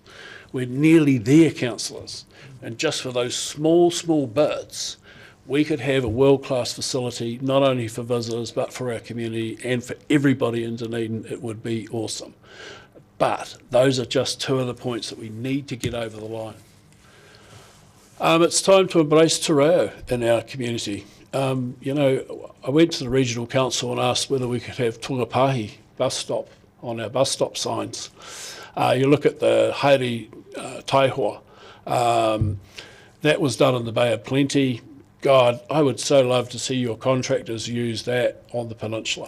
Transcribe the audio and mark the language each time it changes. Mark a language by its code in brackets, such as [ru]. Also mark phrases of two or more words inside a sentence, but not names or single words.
[en] We're nearly there, councillors, and just for those small bits, we could have a world-class facility, not only for visitors, but for our community and for everybody in Dunedin. It would be awesome. But those are just two of the points that we need to get over the line. It's time to embrace [mi] te reo [en] in our community. You know, I went to the regional council and asked whether we could have Tungapahi bus stop on our bus stop signs. You look at the [mi] Haere Taihoa. [en] That was done in the Bay of Plenty. God, I would so love to see your contractors use that on the peninsula.